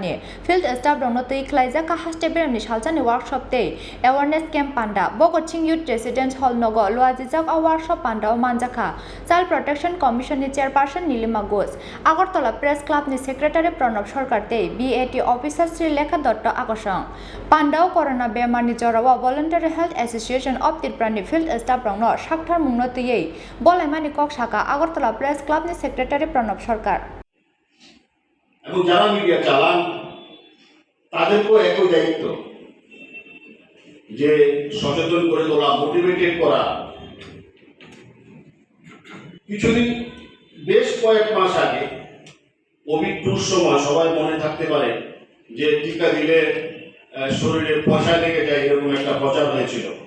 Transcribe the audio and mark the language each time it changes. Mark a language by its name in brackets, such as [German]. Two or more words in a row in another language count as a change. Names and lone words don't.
[Kok Borok] ni [English] Field Staff [Kok Borok] Rongnotiye Khlaijakha Haste Beremni Salsani [English] Workshop Day Awareness Camp [Kok Borok] Panda Bhagat Singh Youth Residence Hall Nogo Khlaijakha Workshop Panda Manjaka Child Protection Commission ni Chairperson Nilima Guste Agartala Press Club ni Secretary Pranab Sarkar te BAT Officer Sri Lekha Dotto Akashong Pandao Corona Beremni Jorawa Voluntary Health Association of Tripura ni [English] Field Staff [Kok Borok] Rongno Sakthar Mungnotiye Bolaimani Kok Shaka Agartala Press Club ni Secretary Pranab Sarkar [Bangla] এবং যারা মিডিয়া চালান তাদেরকেও একই দায়িত্ব যে সচেতন করে তোলা মোটিভেটেড করা কিছুদিন বেশ কয়েক মাস আগে কোভিড-2 সময় সবাই মনে থাকতে পারে যে টিকা দিলে শরীরে পয়সা লেগে যায় এরকম একটা প্রচার হয়েছিল